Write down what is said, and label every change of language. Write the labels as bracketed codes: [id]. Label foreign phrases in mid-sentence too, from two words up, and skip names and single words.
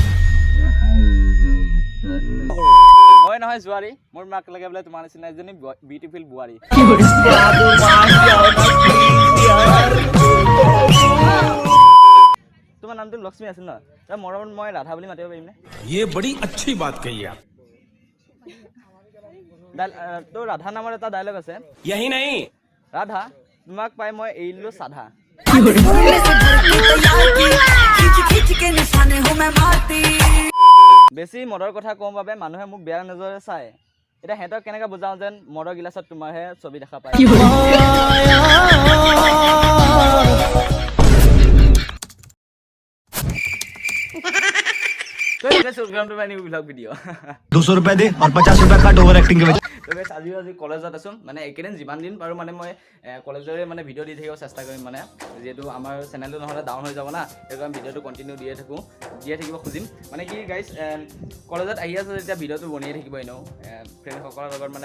[as] মই নহয় জোৱাৰী মোৰ মাক লাগে বোলে তোমাৰ নিচিনা এজনী বিউটিফুল বোৱাৰী তোমাৰ নামটো লক্ষ্মী আছিল ন তই মৰমত মই ৰাধা বুলি মাতিব পাৰিম নে [hi] ये बड़ी अच्छी बात कही आप [as] তোৰ ৰাধা নামৰ এটা ডায়লগ আছে [hi] यही नहीं [as] ৰাধা তোমাক পাই মই এৰিলো সাধা বেছি মদৰ কথা কওঁ বাবে মানুহে মোক বেয়া নজৰে চায় এতিয়া সিহঁতক কেনেকৈ বুজাওঁ যেন মদৰ গিলাচত তোমাৰহে ছবি দেখা পায় ভিডিঅ' [hi] 200 रुपए दे और 50 रुपए कट [en] over acting [hi] के वजह [as] আজি কলেজত আছোঁ মানে এইকেইদিন যিমান দিন পাৰোঁ মানে মই কলেজৰে মানে ভিডিঅ' দি থাকিব চেষ্টা কৰিম মানে যিহেতু আমাৰ চেনেলটো নহ'লে ডাউন হৈ যাব না সেইকাৰণে ভিডিঅ'টো কণ্টিনিউ দিয়ে থাকিব খুজিম মানে কি গাইজ কলেজত আহি আছে যেতিয়া ভিডিঅ'টো বনিয়ে থাকিব এনেও ফ্ৰেণ্ডসকলৰ লগত মানে